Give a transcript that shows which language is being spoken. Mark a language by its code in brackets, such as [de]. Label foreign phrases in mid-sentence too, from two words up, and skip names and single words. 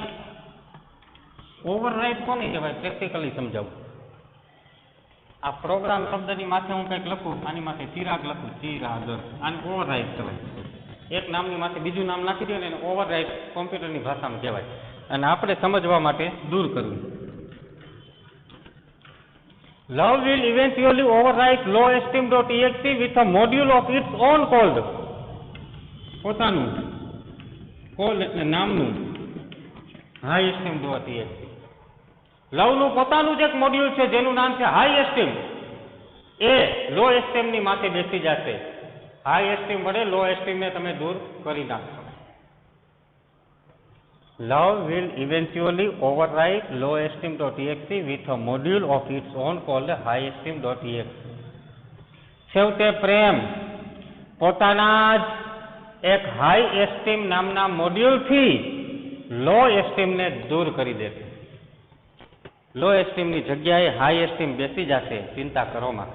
[gu] ઓવરરાઇટ કોને કહેવાય? પ્રેક્ટિકલી સમજાવું. આ પ્રોગ્રામ શબ્દની માથે હું કંઈક લખું, આની માથે ચિરાગ લખું, ચિરાગ, આને ઓવરરાઇટ કહેવાય. એક નામની માથે બીજું નામ નાખી દે ને એને ઓવરરાઇટ કોમ્પ્યુટરની ભાષામાં કહેવાય. અને આપણે સમજવા માટે દૂર કરવું. [en] Love will eventually overwrite lowesteem.exe with a module of its own called. [gu] પોતાનું કોલ એટલે નામનું highesteem.exe. લવનું પોતાનું જ એક મોડ્યુલ છે જેનું નામ છે [en] high esteem. [gu] એ [en] low esteem [gu] માથે બેસી જશે. [en] high esteem [gu] વડે [en] low esteem [gu] તમે દૂર કરી નાખશો. [en] Love will eventually overwrite lowesteem.exe with a module of its own called highesteem.exe. [gu] છેવટે પ્રેમ પોતાના જ એક [en] high esteem [gu] નામના મોડ્યુલથી [en] low esteem [gu] દૂર કરી દેશે. [en] low esteem [gu] જગ્યાએ [en] high esteem [gu] બેસી જશે. ચિંતા કરોમાં.